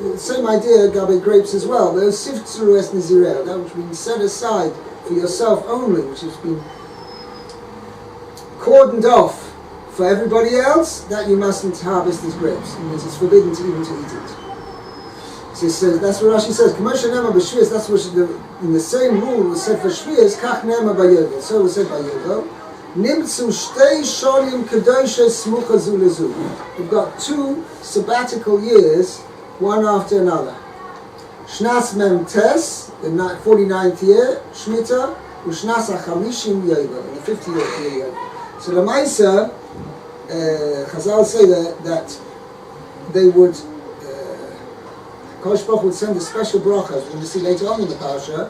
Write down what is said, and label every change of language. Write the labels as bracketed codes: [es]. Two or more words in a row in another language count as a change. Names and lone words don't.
[en] Same idea, gabe grapes as well. Those [he] ספיחיה את נזיריה, [en] that which has been set aside for yourself only, which has been cordoned off for everybody else, that you mustn't harvest as grapes. It means it's forbidden to even to eat it. So that's what Rashi says. That's what in the same rule was said for shvius. [he] כך נאמר ביובל. [en] So it was said by Yovel. [he] נמצאו שתי שנים קדושות סמוכות זו לזו. [en] We've got 2 sabbatical years, one after another. [he] שנת מ"ט, [en] the 49th year, Shemitah, [he] ושנת החמישים יובל, [en] in the 50th year yovel. So the Maisa, Chazal say that they would, Kosh Baruch would send a special bracha, as we're going to see later on in the parasha.